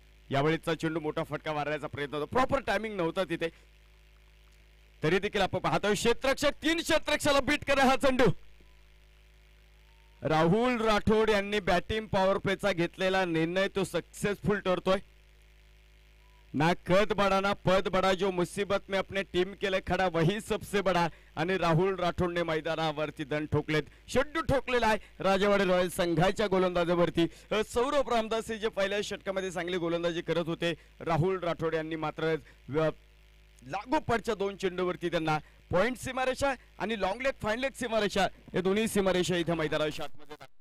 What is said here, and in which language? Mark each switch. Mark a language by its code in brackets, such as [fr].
[mr] यावेळीचा चेंडू मोठा फटका मारण्याचा प्रयत्न होता, प्रॉपर टायमिंग नव्हता तिथे, तरी देखील आपण पाहतोय क्षेत्ररक्षक 3 क्षेत्ररक्षकाला बीट करा हा चेंडू. राहुल राठोड यांनी बॅटिंग पॉवर प्लेचा घेतलेला निर्णय तो सक्सेसफुल ठरतोय. [hi] ना कद बडा ना पद बडा, जो मुसीबत में अपने टीम के लिए खडा वही सबसे बडा. [mr] आणि राहुल राठोडने मैदानावरती दंड ठोकलेत, षड्डू ठोकलेला आहे राजेवाडी रॉयल संघाच्या गोलंदाजावरती. सौरभ रामदास जे पहिल्या षटकामध्ये चांगली गोलंदाजी करत होते, राहुल राठोड यांनी मात्र लागोपाठच्या 2 चेंडूवरती त्यांना पॉइंट सीमारेषा आणि लॉंग लेग फाईन लेग सीमारेषा या दोन्ही सीमारेषा इथे मैदानाच्या आतमध्ये.